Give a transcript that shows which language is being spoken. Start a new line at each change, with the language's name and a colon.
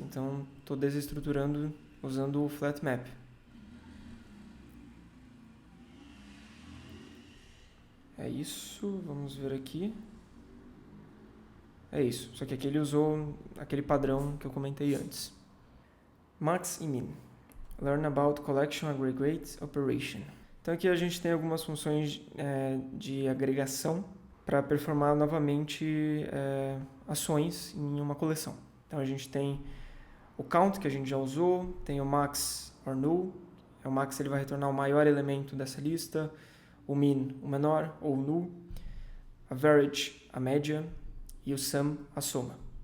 Portuguese: Então estou desestruturando usando o flat map. É isso, vamos ver aqui. É isso, só que aqui ele usou aquele padrão que eu comentei antes. Max e min.
English: Learn about collection aggregate operation.
Portuguese: Então aqui a gente tem algumas funções de agregação para performar novamente ações em uma coleção. Então a gente tem o count, que a gente já usou, tem o max or null. O max ele vai retornar o maior elemento dessa lista, o min o menor ou null, a average a média e o sum a soma.